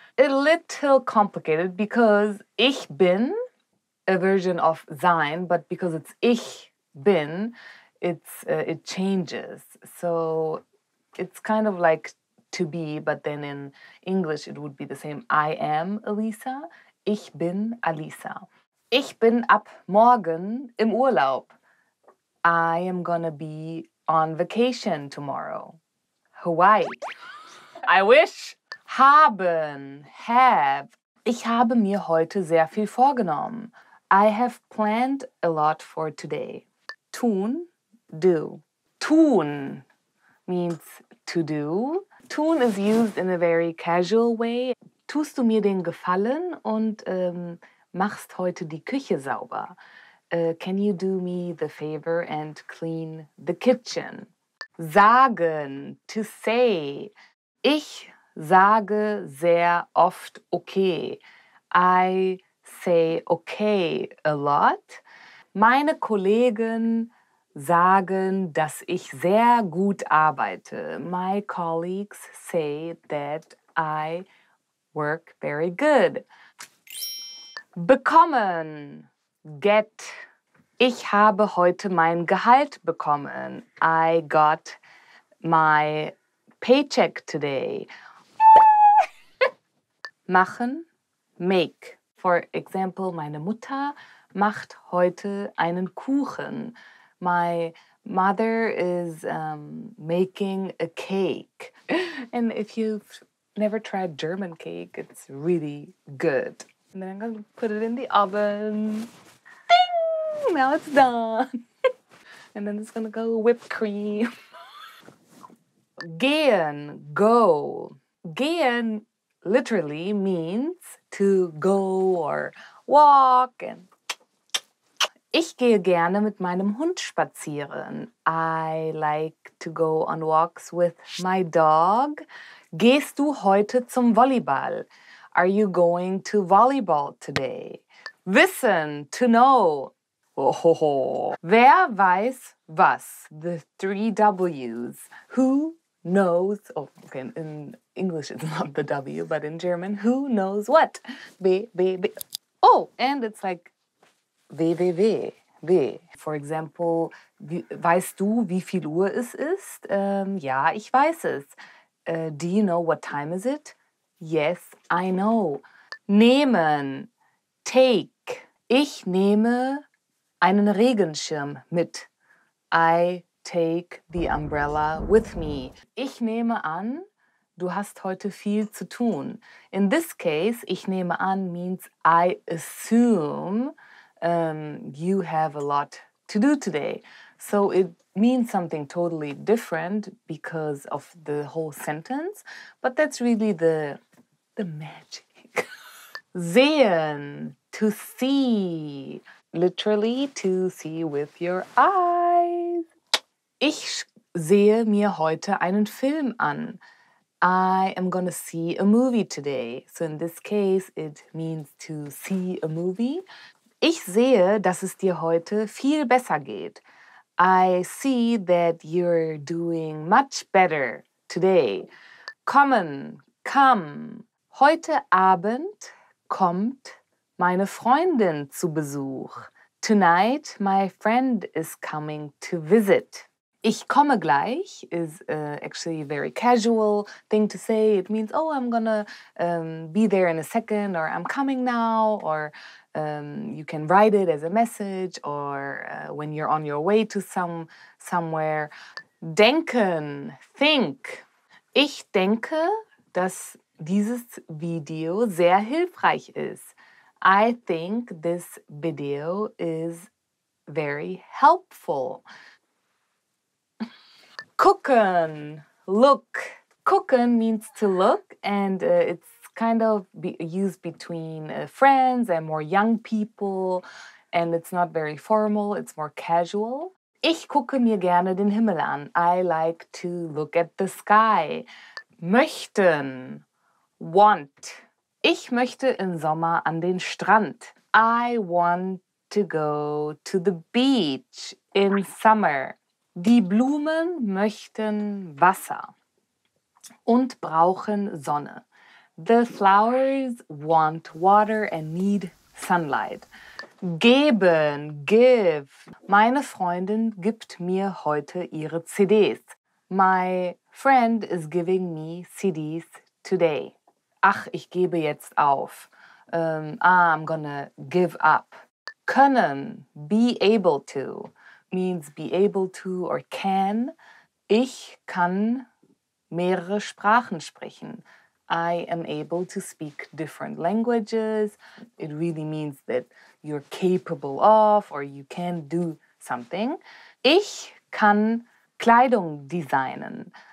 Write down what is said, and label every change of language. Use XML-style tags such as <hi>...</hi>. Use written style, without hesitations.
<en>A little complicated because ich bin, a version of sein, but because it's ich bin, it changes. So it's kind of like to be, but then in English it would be the same. I am Elisa.</en> <de>Ich bin Alisa. Ich bin ab morgen im Urlaub.</de> <en>I am gonna be on vacation tomorrow. Hawaii. I wish. Haben, have.</en> <de>Ich habe mir heute sehr viel vorgenommen.</de> <en>I have planned a lot for today. Tun, do. Tun means to do. Tun is used in a very casual way.</en> <de>Tust du mir den Gefallen und machst heute die Küche sauber?</de> <en>Can you do me the favor and clean the kitchen?</en> <de>Sagen,</de> <en>to say.</en> <de>Ich sage sehr oft okay.</de> <en>I say okay a lot.</en> <de>Meine Kollegen sagen, dass ich sehr gut arbeite.</de> <en>My colleagues say that I work very good. Bekommen, get.</en> <de>Ich habe heute mein Gehalt bekommen.</de> <en>I got my paycheck today.</en> <de>Machen, make.</de> <en>For example,</en> <de>meine Mutter macht heute einen Kuchen.</de> <en>My mother is making a cake. And if you've never tried German cake, it's really good. And then I'm going to put it in the oven. Ding! Now it's done. And then it's going to go whipped cream. Gehen, go. Gehen literally means to go or walk. And</en> <de>ich gehe gerne mit meinem Hund spazieren.</de> <en>I like to go on walks with my dog.</en> <de>Gehst du heute zum Volleyball?</de> <en>Are you going to volleyball today? Wissen, to know. Oh.</en> <de>Wer weiß was?</de> <en>The 3 W's. Who knows? Oh, okay, in English it's not the W, but in German, who knows what? B. Oh, and it's like W. For example,</en> <de>weißt du, wie viel Uhr es ist? Ja, ich weiß es.</de> <en>Do you know what time is it? Yes, I know. Nehmen, take.</en> <de>Ich nehme einen Regenschirm mit.</de> <en>I take the umbrella with me.</en> <de>Ich nehme an, du hast heute viel zu tun.</de> <en>In this case,</en> <de>ich nehme an</de> <en>means I assume you have a lot to do today. So it means something totally different because of the whole sentence, but that's really the magic. Sehen, to see. Literally, to see with your eyes.</en> <de>Ich sehe mir heute einen Film an.</de> <en>I am gonna see a movie today. So in this case, it means to see a movie.</en> <de>Ich sehe, dass es dir heute viel besser geht.</de> <en>I see that you're doing much better today. Kommen, come.</en> <de>Heute Abend kommt meine Freundin zu Besuch.</de> <en>Tonight, my friend is coming to visit.</en> <de>Ich komme gleich</de> <en>is actually a very casual thing to say. It means, oh, I'm gonna be there in a second, or I'm coming now, or you can write it as a message, or when you're on your way to somewhere. Denken, think.</en> <de>Ich denke, dass dieses Video sehr hilfreich ist.</de> <en>I think this video is very helpful. Gucken, look. Gucken means to look, and it's kind of used between friends and more young people, and it's not very formal, it's more casual.</en> <de>Ich gucke mir gerne den Himmel an.</de> <en>I like to look at the sky.</en> <de>Möchten, want. Ich möchte im Sommer an den Strand.</de> <en>I want to go to the beach in summer.</en> <de>Die Blumen möchten Wasser und brauchen Sonne.</de> <en>The flowers want water and need sunlight. Geben, give.</en> <de>Meine Freundin gibt mir heute ihre CDs.</de> <en>My friend is giving me CDs today.</en> <de>Ach, ich gebe jetzt auf.</de> <en>I'm gonna give up. Können, be able to, means be able to or can.</en> <de>Ich kann mehrere Sprachen sprechen.</de> <en>I am able to speak different languages. It really means that you're capable of or you can do something.</en> <de>Ich kann Kleidung designen.</de>